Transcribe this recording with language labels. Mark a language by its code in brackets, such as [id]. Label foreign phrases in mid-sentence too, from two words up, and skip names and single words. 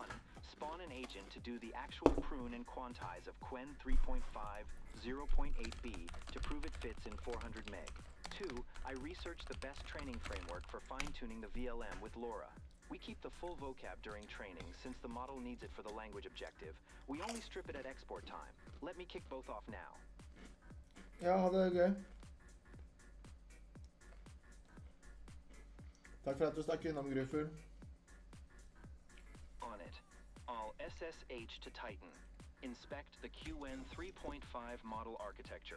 [en] Spawn an agent to do the actual prune and quantize of Quen 3.5 0.8b to prove it fits in 400 meg. 2. I research the best training framework for fine-tuning the VLM with LoRa. We keep the full vocab during training since the model needs it for the language objective. We only strip it at export time. Let me kick both off now. [no] Ja, ha det gøy. Takk for at du stakk innom, Gryfugl. [en] On it. All SSH to Titan. Inspect the QN 3.5 model architecture.